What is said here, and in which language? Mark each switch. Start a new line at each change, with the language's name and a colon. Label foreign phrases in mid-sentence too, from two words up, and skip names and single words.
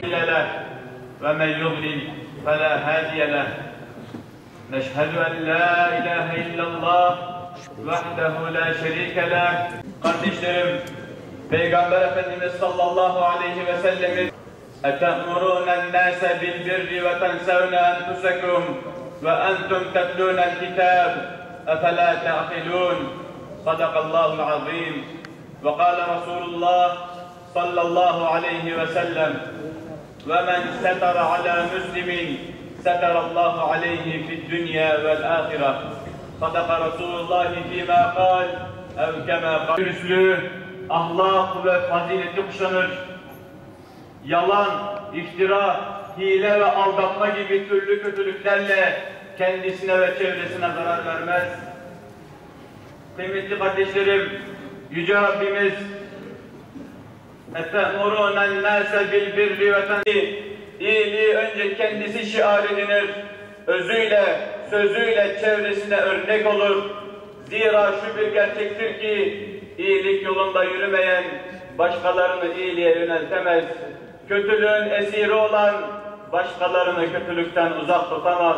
Arabic: له ومن يضلل فلا هادي له نشهد أن لا إله إلا الله وحده لا شريك له.
Turkish: Kardeşlerim, Peygamber Efendimiz
Arabic: صلى الله عليه وسلم اَتَأْمُرُونَ النَّاسَ بِالْبِرِّ وَتَنْسَوْنَ أَنْفُسَكُمْ وَأَنْتُمْ تَتْلُونَ الْكِتَابَ أَفَلَا تَعْقِلُونَ صدق الله العظيم وقال رسول الله صلى الله عليه وسلم وَمَنْ سَتَرَ عَلَى مُسْلِمٍ سَتَرَ اللّٰهُ عَلَيْهِ فِي الدُّنْيَا وَالْآخِرَةِ صدق رسول الله فيما قال أو كما قال.
Turkish: Dürüstlüğü, ahlak ve fazileti kuşanır. Yalan, iftira, hile ve aldatma gibi türlü kötülüklerle kendisine ve çevresine zarar vermez. Kıymetli kardeşlerim, Yüce Rabbimiz
Arabic: اَتَأْمُرُونَ النَّاسَ بِالْبِرِّ وَتَنْسِي
Turkish: İyiliği önce kendisi şiar edinir, özüyle, sözüyle çevresine örnek olur. Zira şu bir gerçektir ki iyilik yolunda yürümeyen başkalarını iyiliğe yöneltemez. Kötülüğün esiri olan başkalarını kötülükten uzak tutamaz.